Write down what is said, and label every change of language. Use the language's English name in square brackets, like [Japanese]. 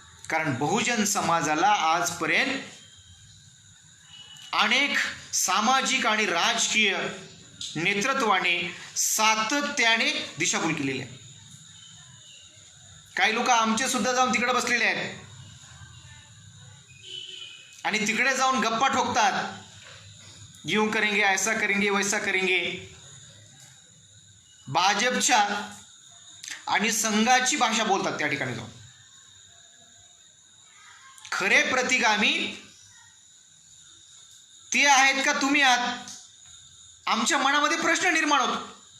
[Marathi] कारण बहुजन समाजाला आजपर्यंत अनेक सामाजिक आणि राजकीय नेतृत्वाने सातत्याने दिशाभूल केलेली आहे. काही लोक आमचे सुद्धा जाऊन तिकडे बसलेले आहेत आणि तिकडे जाऊन गप्पा ठोकतात. [Hindi] यूं करेंगे, ऐसा करेंगे, वैसा करेंगे. [Marathi] भाजपच्या आणि संघाची भाषा बोलतात त्या ठिकाणी जाऊन. खरे प्रतिगामी ते आहेत का तुम्ही आहात? आमच्या मनामध्ये प्रश्न निर्माण होतो.